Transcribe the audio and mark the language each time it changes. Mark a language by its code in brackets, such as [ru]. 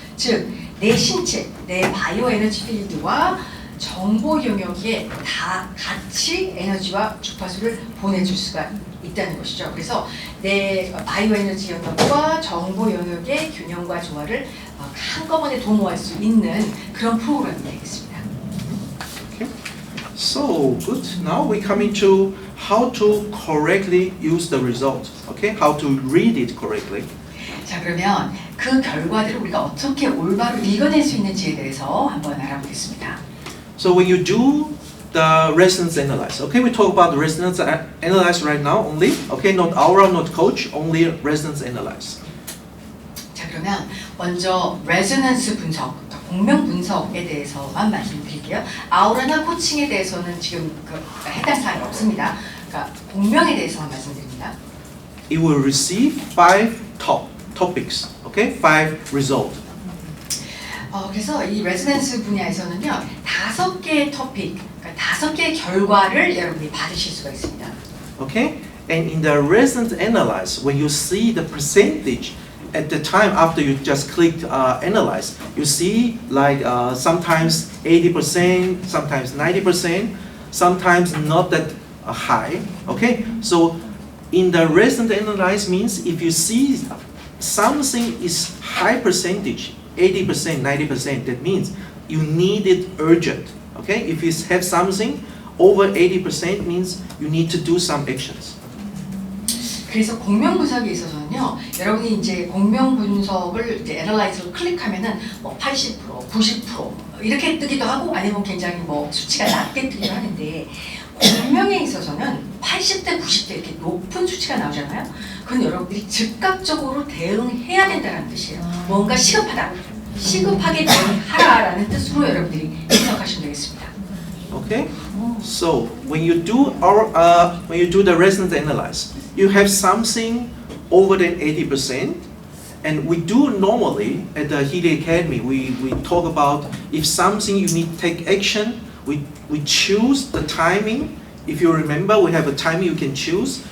[ko] 즉, 내 신체, 내 바이오 에너지 필드와 정보 영역에 다 같이 에너지와 주파수를 보내줄 수가 있다는 것이죠. 그래서 내 바이오 에너지 영역과 정보 영역의 균형과 조화를 한꺼번에 도모할 수 있는 그런 프로그램이 되겠습니다. [en] Okay. So good. Now we come into how to correctly use the result. Okay, how to read it correctly. [ko] 자, 그러면 그 결과들을 우리가 어떻게 올바로 읽어낼 수 있는지에 대해서 한번 알아보겠습니다. [en] So when you do the resonance analyze, okay, we talk about the resonance analyze right now only. Okay, not aura, not coach, only resonance analyze. [ko] 자, 그러면 먼저 레저넌스 분석, 그러니까 공명 분석에 대해서만 말씀드릴게요. 아우라나 코칭에 대해서는 지금 해당 사항이 없습니다. 그러니까 공명에 대해서만 말씀드립니다. [en] It will receive 5 topics. Okay, 5 results. [ko] 그래서 이 레저넌스 분야에서는요, 5개의 토픽, 그러니까 5개의 결과를 여러분이 받으실 수가 있습니다. [en] Okay, and in the resonance analyze, when you see the percentage at the time after you just clicked analyze, you see like sometimes 80%, sometimes 90%, sometimes not that high. Okay, so in the resonance analyze means if you see something is high percentage, 80%, 90%, that means you need it urgent. Okay, if you have something over 80% means you need to do some actions. [ko] 그래서 공명 분석에 있어서는요, 여러분이 이제 공명 분석을 이제 애널라이즈로 클릭하면은 뭐 80%, 90% 이렇게 뜨기도 하고 아니면 굉장히 뭐 수치가 낮게 뜨기도 하는데 공명에 있어서는 80대, 90대 이렇게 높은 수치가 나오잖아요. 그건 여러분들이 즉각적으로 대응해야 된다는 뜻이에요. 뭔가 시급하다, 시급하게 대응하라라는 뜻으로 여러분들이 해석하시면 되겠습니다. [en] Okay, so when you do the resonance analyze, you have something over than 80%, and we do normally at the Healy Academy. We talk about if something you need to take action. We choose the timing. If you remember, we have a timing you can choose.